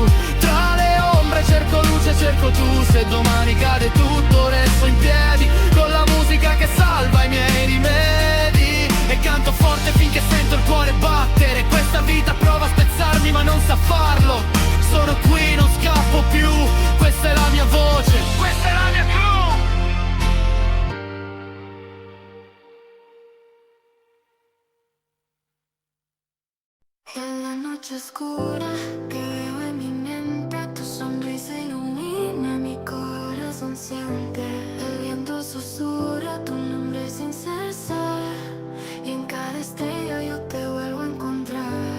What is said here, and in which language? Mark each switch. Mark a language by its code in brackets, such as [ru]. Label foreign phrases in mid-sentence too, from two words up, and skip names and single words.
[it] Tra le ombre cerco luce, cerco tu. Se domani cade tutto resto in piedi, con la musica che salva i miei rimedi. E canto forte finché sento il cuore battere. Questa vita prova a spezzarmi ma non sa farlo. Sono qui, non scappo più. Questa è la mia voce, questa è la mia crew. [es] En la noche oscura que veo en mi mente, tu sonrisa ilumina mi corazón siente. El viento susurra tu nombre sin cesar, y en cada estrella yo te vuelvo a encontrar.